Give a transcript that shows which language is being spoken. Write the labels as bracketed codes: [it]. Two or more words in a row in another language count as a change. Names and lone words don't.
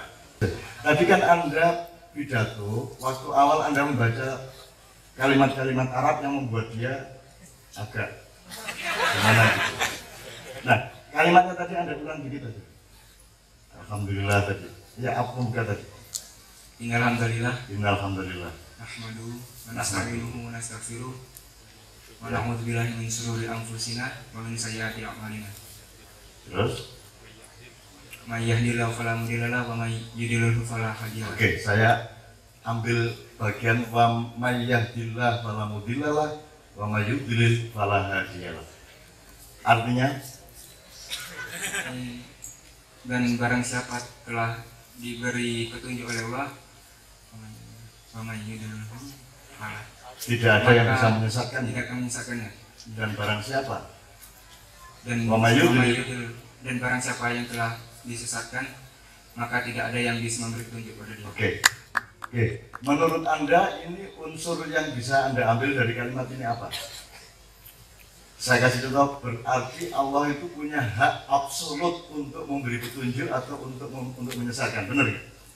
[id] Tadi kan Anda pidato, waktu awal Anda membaca kalimat-kalimat Arab yang membuat dia agak gimana gitu. Nah, kalimatnya tadi Anda ulang dikit aja. Alhamdulillah tadi. Ya, apa buka tadi? [ar] Innalhamdulillah. Innalhamdulillah. نحمده ونستعينه ونستغفره ونعوذ بالله من شرور أنفسنا ومن سيئات أعمالنا. [id] Terus? [ar] من يهده الله فلا مضل له ومن يضلله فلا هادي له. [id] Oke, saya ambil bagian [ar] ومن يهده الله فلا مضل له ومن يضلل فلا هادي له. [id] Artinya dan barang siapa telah diberi petunjuk oleh Allah, [ar] ومن يضلله فلا. [id] tidak ada yang bisa menyesatkan. Tidak akan menyesatkannya. Dan barang siapa? Dan [ar] ومن يضلل. [id] dan barang siapa yang telah disesatkan, maka tidak ada yang bisa memberi petunjuk pada dia. Oke. Menurut Anda ini unsur yang bisa Anda ambil dari kalimat ini apa? Saya kasih contoh, berarti Allah itu punya hak absolut untuk memberi petunjuk atau untuk menyesatkan, benar ya?